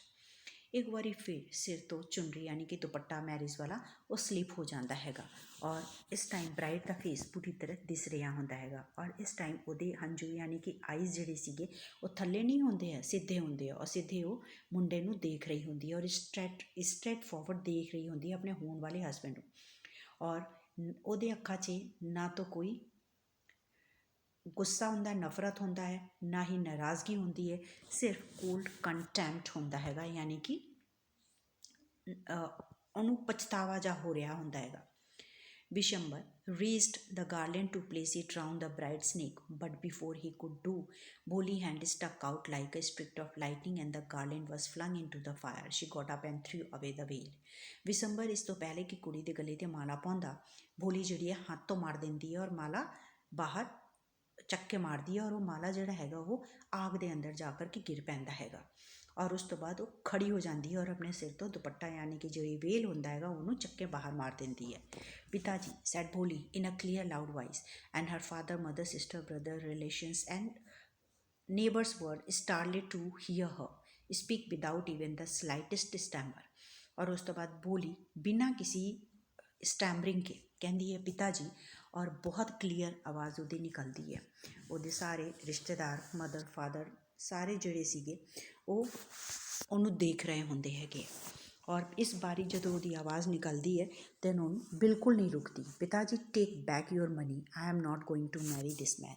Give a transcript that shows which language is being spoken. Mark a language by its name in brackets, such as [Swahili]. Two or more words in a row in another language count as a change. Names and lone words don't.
[Punjabi] ਇੱਕ ਵਾਰੀ ਫਿਰ ਸਿਰ ਤੋਂ ਚੁੰਨਰੀ ਯਾਨੀ ਕਿ ਦੁਪੱਟਾ ਮੈਰਿਜ ਵਾਲਾ ਉਹ ਸਲਿਪ ਹੋ ਜਾਂਦਾ ਹੈਗਾ ਔਰ ਇਸ ਟਾਈਮ ਬਰਾਈਡ ਦਾ ਫੇਸ ਪੂਰੀ ਤਰ੍ਹਾਂ ਦਿਸ ਰਿਹਾ ਹੁੰਦਾ ਹੈਗਾ ਔਰ ਇਸ ਟਾਈਮ ਉਹਦੇ ਹੰਝੂ ਯਾਨੀ ਕਿ ਆਈਜ਼ ਜਿਹੜੇ ਸੀਗੇ ਉਹ ਥੱਲੇ ਨਹੀਂ ਹੁੰਦੇ ਆ, ਸਿੱਧੇ ਹੁੰਦੇ ਆ ਔਰ ਸਿੱਧੇ ਉਹ ਮੁੰਡੇ ਨੂੰ ਦੇਖ ਰਹੀ ਹੁੰਦੀ ਹੈ ਔਰ [English] straight forward [Punjabi] ਦੇਖ ਰਹੀ ਹੁੰਦੀ ਹੈ ਆਪਣੇ ਹੋਣ ਵਾਲੇ ਹਸਬੈਂਡ ਨੂੰ। ਔਰ ਉਹਦੇ ਅੱਖਾਂ 'ਚ ਨਾ ਤਾਂ ਕੋਈ ਗੁੱਸਾ ਹੁੰਦਾ, ਨਫ਼ਰਤ ਹੁੰਦਾ ਹੈ, ਨਾ ਹੀ ਨਾਰਾਜ਼ਗੀ ਹੁੰਦੀ ਹੈ, ਸਿਰਫ [English] cold contempt [Punjabi] ਹੁੰਦਾ ਹੈਗਾ, ਯਾਨੀ ਕਿ ਉਹਨੂੰ ਪਛਤਾਵਾ ਜਾ ਹੋ ਰਿਹਾ ਹੁੰਦਾ ਹੈਗਾ। [English] Vishamba raised the garland to place it round the bride's neck, but before he could do, Boli hand stuck out like a streak of lightning and the garland was flung into the fire. She got up and threw away the veil. [Punjabi] Vishamba ਇਸ ਤੋਂ ਪਹਿਲੇ ਕਿ ਕੁੜੀ ਦੇ ਗਲੇ 'ਤੇ ਮਾਲਾ ਪਾਉਂਦਾ, ਬੋਲੀ ਜਿਹੜੀ ਹੈ ਹੱਥ ਤੋਂ ਮਾਰ ਦਿੰਦੀ ਹੈ ਔਰ ਮਾਲਾ ਬਾਹਰ ਚੱਕ ਕੇ ਮਾਰਦੀ ਹੈ ਔਰ ਉਹ ਮਾਲਾ ਜਿਹੜਾ ਹੈਗਾ ਉਹ ਆਗ ਦੇ ਅੰਦਰ ਜਾ ਕਰ ਕੇ ਗਿਰ ਪੈਂਦਾ ਹੈਗਾ ਔਰ ਉਸ ਤੋਂ ਬਾਅਦ ਉਹ ਖੜੀ ਹੋ ਜਾਂਦੀ ਹੈ ਔਰ ਆਪਣੇ ਸਿਰ ਤੋਂ ਦੁਪੱਟਾ ਯਾਨੀ ਕਿ ਜਿਹੜੀ ਵੇਲ ਹੁੰਦਾ ਹੈਗਾ ਉਹਨੂੰ ਚੱਕ ਕੇ ਬਾਹਰ ਮਾਰ ਦਿੰਦੀ ਹੈ। ਪਿਤਾ ਜੀ [English] said Boli in a clear loud voice, and her father, mother, sister, brother, relations and neighbors were startled to hear her speak without even the slightest stammer. [Hindi] और उस तो बाद बोली बिना किसी स्टैमरिंग के कहती है पिता जी और बहुत क्लीयर आवाज़ [Punjabi] ਉਹਦੀ ਨਿਕਲਦੀ ਹੈ। ਉਹਦੇ ਸਾਰੇ ਰਿਸ਼ਤੇਦਾਰ ਮਦਰ ਫਾਦਰ ਸਾਰੇ ਜਿਹੜੇ ਸੀਗੇ ਉਹ ਉਹਨੂੰ ਦੇਖ ਰਹੇ ਹੁੰਦੇ ਹੈਗੇ ਔਰ ਇਸ ਬਾਰੀ ਜਦੋਂ ਉਹਦੀ ਆਵਾਜ਼ ਨਿਕਲਦੀ ਹੈ ਤਾਂ ਉਹਨੂੰ ਬਿਲਕੁਲ ਨਹੀਂ ਰੁਕਦੀ। ਪਿਤਾ ਜੀ [English] take back your money, I am not going to marry this man.